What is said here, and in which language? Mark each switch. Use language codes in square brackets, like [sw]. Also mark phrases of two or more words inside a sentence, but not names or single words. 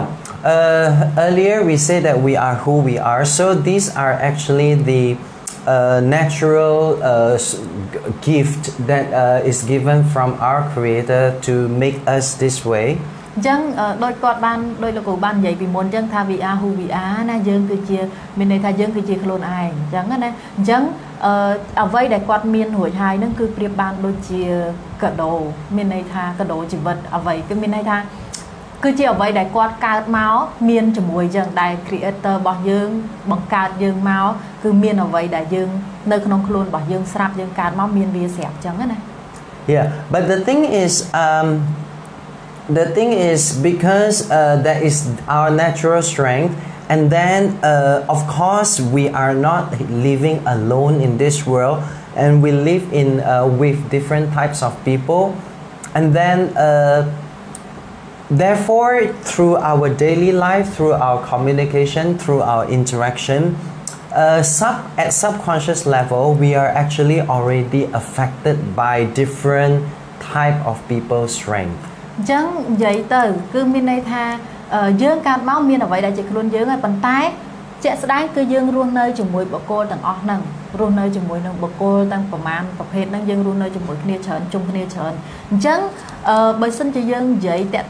[en] Earlier we said that we are who we are, so these are actually the natural gift that is given from our Creator to make us this way. [km] អញ្ចឹងដោយគាត់បានដោយលោកគ្រូបាននិយាយពីមុនអញ្ចឹងថា [en] we are who we are [km] ណាយើងគឺជាមានន័យថាយើងគឺជាខ្លួនឯងអញ្ចឹងណាអញ្ចឹងអ្វីដែលគាត់មានរួចហើយហ្នឹងគឺប្រៀបបានដូចជាកាដូមានន័យថាកាដូជីវិតអ្វីគឺមានន័យថាគឺជាអ្វីដែលគាត់កើតមកមានជាមួយអញ្ចឹងដែល creator របស់យើងបង្កើតយើងមកគឺមានអ្វីដែលយើងនៅក្នុងខ្លួនរបស់យើងស្រាប់យើងកើតមកមានវាស្រាប់អញ្ចឹងណា [en] Yeah, but the thing is because that is our natural strength, and then of course we are not living alone in this world, and we live in with different types of people, and then therefore through our daily life, through our communication, through our interaction, at subconscious level we are actually already affected by different type of people's strength. [km] អញ្ចឹងនិយាយទៅគឺមានន័យថាយើងកើតមកមានអ្វីដែលជាខ្លួនយើងហើយប៉ុន្តែជាក់ស្ដែងគឺយើងរស់នៅជាមួយបុគ្គលទាំងអស់ហ្នឹងរស់នៅជាមួយនឹង បុគ្គលទាំងប្រមាណប្រភេទហ្នឹងយើងរស់នៅជាមួយគ្នាច្រើនជុំគ្នាច្រើនអញ្ចឹងបើសិនជាយើងនិយាយតាក់ទ